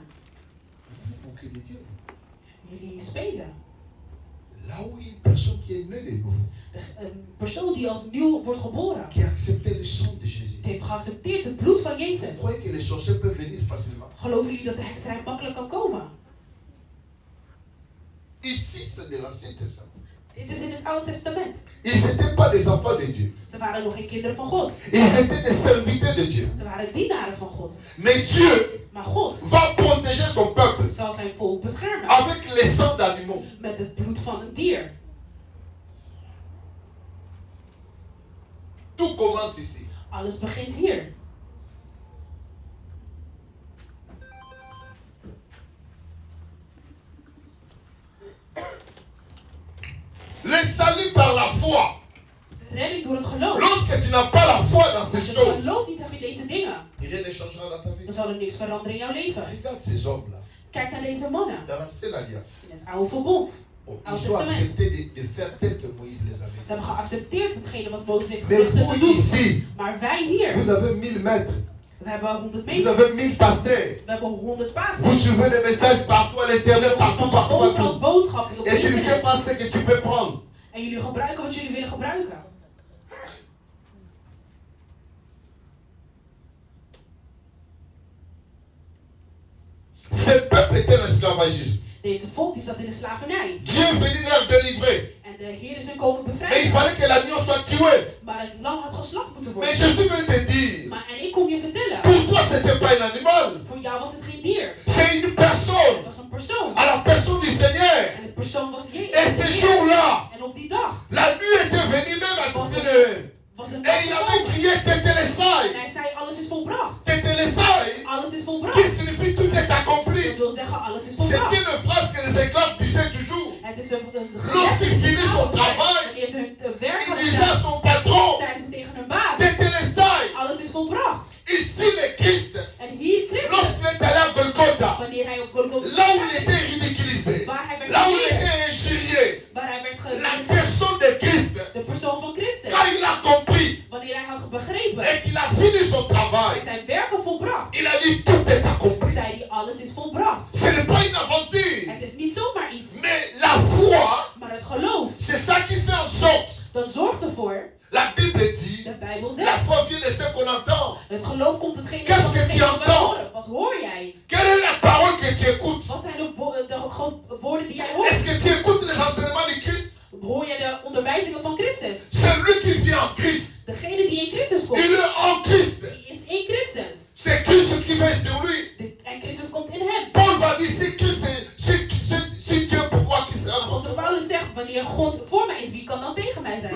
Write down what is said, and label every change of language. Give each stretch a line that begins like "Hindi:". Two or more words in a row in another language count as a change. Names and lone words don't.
French: Vous moquez de Dieu.
Dutch: Jullie spelen.
French: Là où une personne qui est née de nouveau,
Dutch: Een persoon die als nieuw wordt geboren,
French: qui a accepté le sang de Jésus.
Dutch: het heeft geaccepteerd het bloed van
French: Vous
Dutch: Jezus.
French: croyez que les sorciers peuvent venir facilement?
Dutch: Geloven jullie dat de hekserij makkelijk kan komen?
French: Ici, c'est de l'Ancien Testament.
Dutch: Dit is in het Oude Testament.
French: Ils n'étaient pas des enfants de Dieu.
Dutch: Ze waren nog geen kinderen van God.
French: Ils étaient des serviteurs de Dieu.
Dutch: Ze waren dienaren van God.
French: Mais Dieu
Dutch: Maar God
French: va protéger son peuple
Dutch: zal zijn volk beschermen
French: avec les sangs d'animaux.
Dutch: met het bloed van een dier.
French: Tout commence ici.
Dutch: Alles begint hier.
French: Le salut par la foi.
Dutch: De redding door het geloof.
French: Lorsque tu n'as pas la foi dans
Dutch: Als
French: ces
Dutch: je
French: choses,
Dutch: gelooft niet hebt in deze dingen,
French: rien ne changera dans ta vie.
Dutch: dan zal er niks veranderen in jouw leven.
French: Regarde ces hommes-là.
Dutch: Kijk naar deze mannen
French: Dans l'Ancienne Alliance,
Dutch: in het oude verbond.
French: ils ont accepté de faire tel que Moïse les avait
Dutch: Ze hebben
French: dit.
Dutch: geaccepteerd hetgene wat Mozes heeft
French: Mais
Dutch: gezegd te
French: vous
Dutch: doen.
French: ici,
Dutch: Maar wij hier,
French: vous avez 1000 maîtres.
Dutch: we hebben 100
French: Vous
Dutch: meter.
French: avez 1000 pasteurs.
Dutch: We hebben 100
French: Vous
Dutch: pastors.
French: suivez des messages partout à l'éternel, partout, partout,
Dutch: Overal
French: partout.
Dutch: boodschappen op
French: Et tu ne sais
Dutch: internet.
French: pas ce que tu peux prendre.
Dutch: En jullie gebruiken wat jullie willen gebruiken.
French: Ce peuple était en esclavagisme.
Dutch: Deze volk die zat in de slavernij.
French: Dieu est venu leur délivrer.
Dutch: En de Heer is hun komen
French: Mais il
Dutch: bevrijden.
French: fallait que l'agneau soit tué.
Dutch: Maar het lam had geslacht moeten
French: Mais
Dutch: worden.
French: je suis venu te dire,
Dutch: Maar en ik kom je vertellen.
French: pour toi, ce n'était pas un animal.
Dutch: Voor jou was het geen dier.
French: C'est une personne.
Dutch: Het was een persoon.
French: À la personne du Seigneur.
Dutch: En de persoon was Jezus.
French: Et ce jour-là,
Dutch: En op die dag
French: la nuit était venue même à côté de eux.
Dutch: was een
French: Et il avait crié
Dutch: En
French: Tetelesai.
Dutch: hij zei, alles is volbracht.
French: Tetelesai,
Dutch: Alles is
French: qui
Dutch: volbracht.
French: signifie tout est accompli.
Dutch: Dat wil zeggen, alles is
French: C'est
Dutch: volbracht.
French: une phrase que les esclaves disaient toujours.
Dutch: Het is een
French: Lorsqu'il finit son travail,
Dutch: wanneer ze hun werk
French: il
Dutch: hadden
French: disait à
Dutch: gedaan,
French: son patron,
Dutch: zeiden ze tegen hun baas,
French: Tetelesai.
Dutch: alles is volbracht.
French: Ici, le Christ,
Dutch: En hier Christus,
French: lorsqu'il est allé à Golgotha,
Dutch: wanneer hij op Golgotha
French: là où il était ridiculisé,
Dutch: waar hij werd
French: là où il
Dutch: geëerd,
French: était injurié,
Dutch: waar hij werd
French: la
Dutch: ge...
French: personne de Christ,
Dutch: De persoon van Christus,
French: quand il a compris
Dutch: wanneer hij had begrepen
French: et qu'il a fini son
Dutch: en
French: travail,
Dutch: zijn werk had volbracht,
French: il a dit tout est accompli.
Dutch: volbracht.
French: Ce n'est pas une aventure.
Dutch: Het is niet zomaar iets.
French: Mais la foi,
Dutch: Maar het geloof,
French: c'est ça qui fait en sorte.
Dutch: dat zorgt ervoor.
French: La Bible dit,
Dutch: De Bijbel
French: la
Dutch: zegt.
French: foi vient de ce qu'on entend.
Dutch: Het geloof komt hetgene
French: Qu'est-ce
Dutch: van
French: que
Dutch: hetgene
French: tu
Dutch: wat wij
French: entends?
Dutch: horen. Wat hoor jij?
French: Quelle est la parole que tu écoutes?
Dutch: Wat zijn de woorden die jij hoort?
French: Est-ce que tu écoutes les enseignements de Christ?
Dutch: Hoor je de onderwijzingen van Christus?
French: Celui qui vit en Christ,
Dutch: Degene die in Christus komt,
French: il est en Christ.
Dutch: die is in Christus.
French: C'est Christ qui veille sur lui.
Dutch: En Christus komt in hem.
French: Paul va dire, si Christ, si Dieu pour moi, qui sera
Dutch: Als
French: contre moi?
Dutch: Paulus zegt, wanneer God voor mij is, wie kan dan tegen mij zijn?